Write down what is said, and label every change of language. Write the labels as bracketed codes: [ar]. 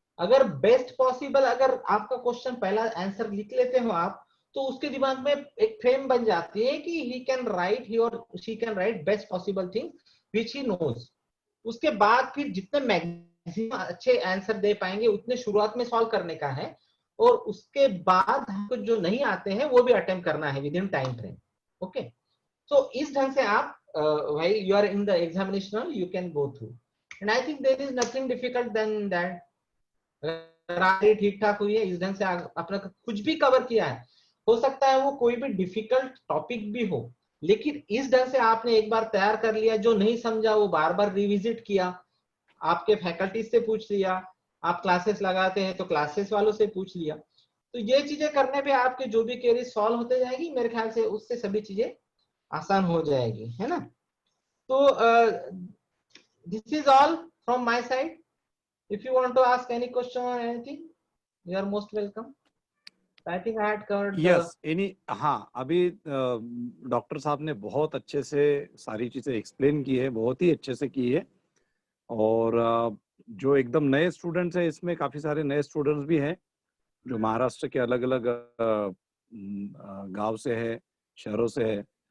[hi] अगर best possible अगर आपका क्वेश्चन पहला आंसर लिख लेते हो आप, तो उसके दिमाग में एक फ्रेम बन जाती है कि [en] He can write, he और she can write best possible thing which he knows. [hi] उसके बाद फिर जितने मैक्सिमम अच्छे आंसर दे पाएंगे उतने शुरुआत में सॉल्व करने का है, और उसके बाद हमको जो नहीं आते हैं वो भी अटेम्प्ट करना है [en] Within time frame. Okay, [hi] तो इस ढंग से आप [en] while you are in the examination you can go through, and I think there is nothing difficult than that। [hi] अगर ठीक ठाक हुई है, इस ढंग से अपना कुछ भी कवर किया है, हो सकता है वो कोई भी डिफिकल्ट टॉपिक भी हो, लेकिन इस ढंग से आपने एक बार तैयार कर लिया, जो नहीं समझा वो बार बार रिविजिट किया, आपके फैकल्टी से पूछ लिया, आप क्लासेस लगाते हैं तो क्लासेस वालों से पूछ लिया, तो ये चीजें करने पे आपके जो भी क्वेरी सॉल्व होते जाएगी, मेरे ख्याल से उससे सभी चीजें आसान हो जाएगी, है ना। [en] तो this is all from my side. If you want to ask any question or anything, you are most welcome. I think I had covered [hi] Yes, हाँ, अभी डॉक्टर साहब ने बहुत अच्छे से सारी चीजें एक्सप्लेन की है, बहुत ही अच्छे से की है। और जो एकदम नए स्टूडेंट्स हैं, इसमें काफी सारे नए स्टूडेंट्स भी हैं जो महाराष्ट्र के अलग अलग गांव से है, शहरों से है।